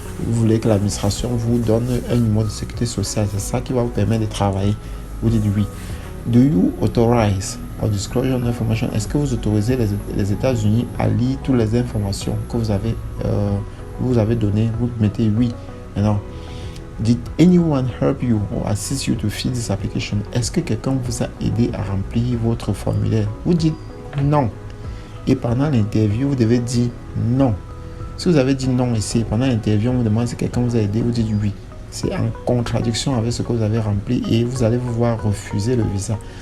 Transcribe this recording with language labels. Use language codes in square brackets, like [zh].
[fr] Vous voulez que l'administration vous donne un numéro de sécurité sociale, c'est ça qui va vous permettre de travailler. Vous dites oui. [en] Do you authorize or disclosure information? [fr] Est-ce que vous autorisez les États-Unis à lire toutes les informations que vous avez données? Vous mettez oui. [en] Maintenant, did anyone help you or assist you to fill this application? [fr] Est-ce que quelqu'un vous a aidé à remplir votre formulaire? Vous dites non. Et pendant l'interview, vous devez dire non. Si vous avez dit non ici, pendant l'interview, on vous demande si quelqu'un vous a aidé, vous dites oui. C'est en contradiction avec ce que vous avez rempli et vous allez vous voir refuser le visa.